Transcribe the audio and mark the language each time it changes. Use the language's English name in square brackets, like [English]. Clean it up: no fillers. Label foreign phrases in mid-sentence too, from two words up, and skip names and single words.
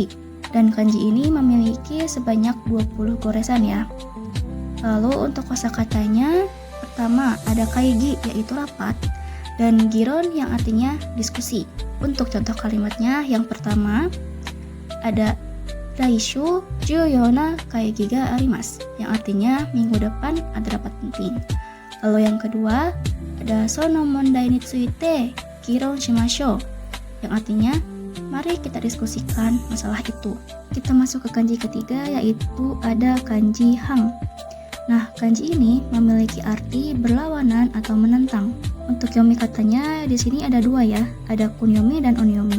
[Indonesian] Dan kanji ini memiliki sebanyak 20 goresan ya. Lalu untuk kosakatanya, pertama ada kaigi yaitu rapat, dan giron yang artinya diskusi. Untuk contoh kalimatnya, yang pertama ada [Japanese] 来週重要な会議があります, [Indonesian] yang artinya minggu depan ada rapat penting. Lalu yang kedua ada [Japanese] その問題について議論しましょう, [Indonesian] yang artinya mari kita diskusikan masalah itu. Kita masuk ke kanji ketiga, yaitu ada kanji hang. Nah, kanji ini memiliki arti berlawanan atau menentang. Untuk yomi katanya di sini ada dua ya, ada kunyomi dan onyomi.